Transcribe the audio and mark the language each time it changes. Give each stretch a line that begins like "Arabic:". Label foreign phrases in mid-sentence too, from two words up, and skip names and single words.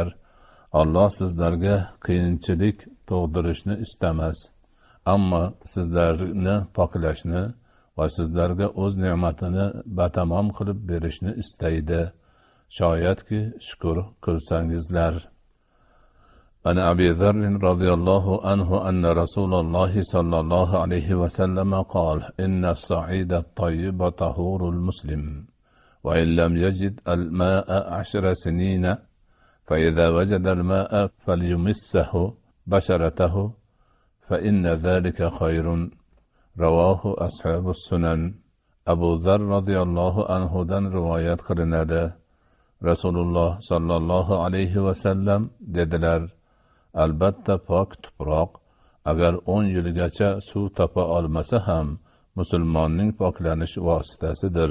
Uzbek: Alloh sizlarga qiyinchilik tug'dirishni istamas, ammo sizlarni poklashni va sizlarga o'z ne'matini batamom qilib berishni istaydi. Shoyatki shukr qilsangizlar.
Arabic: عن أبي ذر رضي الله عنه أن رسول الله صلى الله عليه وسلم قال: "إن الصعيد الطيب طهور المسلم، وإن لم يجد الماء 10 سنين، فإذا وجد الماء فليمسه بشرته، فإن ذلك خير." رواه أصحاب السنن.
Uzbek: Abu Zarr
Arabic: رضي الله عنه
Uzbek: dan rivoyat qilinadi. Rasululloh
Arabic: صلى الله عليه وسلم
Uzbek: dedilar: albatta pok tuproq agar 10 yilgacha suv topa olmasa ham musulmonning poklanish vositasidir.